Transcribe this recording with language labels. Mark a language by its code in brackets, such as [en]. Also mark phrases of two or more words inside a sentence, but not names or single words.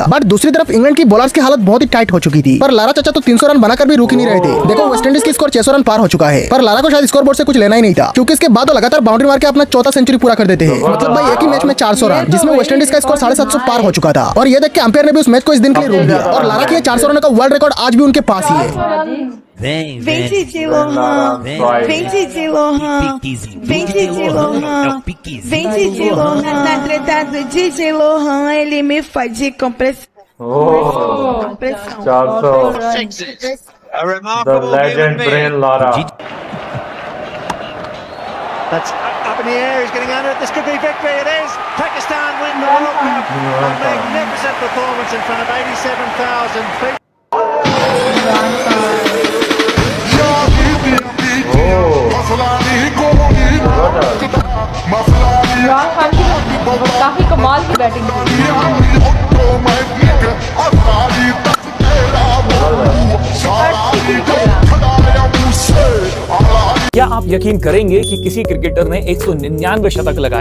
[hi] बट दूसरी तरफ इंग्लैंड की बॉलर्स की हालत बहुत ही टाइट हो चुकी थी, पर लारा चाचा तो 300 रन बनाकर भी रुक ही नहीं रहे थे। देखो वेस्ट इंडीज की स्कोर 600 रन पार हो चुका है, पर लारा को शायद [en] score board [hi] से कुछ लेना ही नहीं था, क्योंकि इसके बाद वो लगातार बाउंड्री मार के अपना चौथा सेंचुरी पूरा कर देते हैं। मतलब भाई एक ही मैच में 400 रन, जिसमें वेस्ट इंडीज का स्कोर 750 पार हो चुका था। और ये देख के अंपायर ने भी उस मैच को इस दिन के लिए रोक दिया, और लारा के 400 रन का [en] world record [hi] आज भी उनके पास ही है। [pt] Vem Didi Lohan, vem Didi Lohan, vem Didi Lohan, vem Didi Lohan, na treta do Didi Lohan, ele me faz de compressão. [en] 400, the legend Brian Lara. That's up in the air, he's getting under it, this could be victory, it is! Pakistan win the World Cup, a magnificent performance in front of 87,000 people. [hi] इमरान खान की काफी कमाल की बैटिंग क्या आप यकीन करेंगे कि किसी क्रिकेटर ने 199 शतक लगाए?